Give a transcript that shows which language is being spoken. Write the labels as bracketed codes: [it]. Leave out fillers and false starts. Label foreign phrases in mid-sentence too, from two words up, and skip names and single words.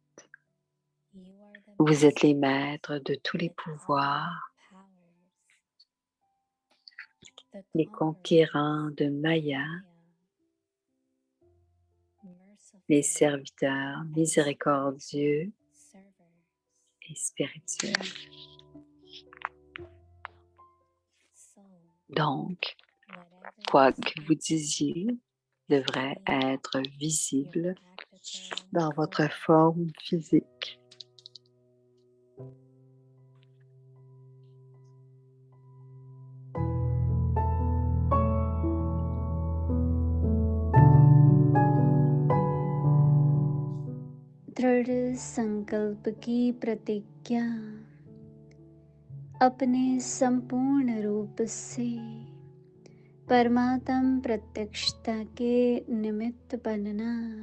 [fr] Vous êtes les maîtres de tous les pouvoirs, les conquérants de Maya, les serviteurs miséricordieux et spirituels. Donc, quoi que vous disiez devrait être visible dans votre forme physique. [hi] दृढ़ संकल्प की प्रतिज्ञा अपने संपूर्ण रूप से परमात्म प्रत्यक्षता के निमित्त बनना।